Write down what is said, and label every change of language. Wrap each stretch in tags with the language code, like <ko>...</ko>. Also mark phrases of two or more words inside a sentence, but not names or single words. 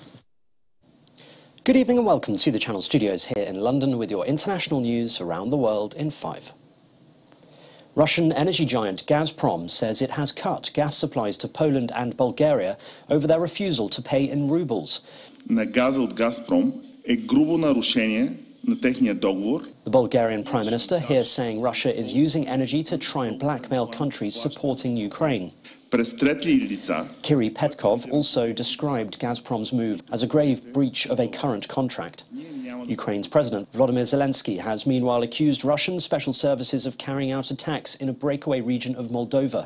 <en>Good evening and welcome to the Channel Studios here in London with your international news around the world in 5. Russian energy giant Gazprom says it has cut gas supplies to Poland and Bulgaria over their refusal to pay in rubles.</en> <bg>На газа от Газпром е грубо нарушение на техния договор.</bg> <en>The Bulgarian Prime Minister here saying Russia is using energy to try and blackmail countries supporting Ukraine. Kirill Petkov also described Gazprom's move as a grave breach of a current contract. Ukraine's President Volodymyr Zelensky has meanwhile accused Russian special services of carrying out attacks in a breakaway region of Moldova.</en>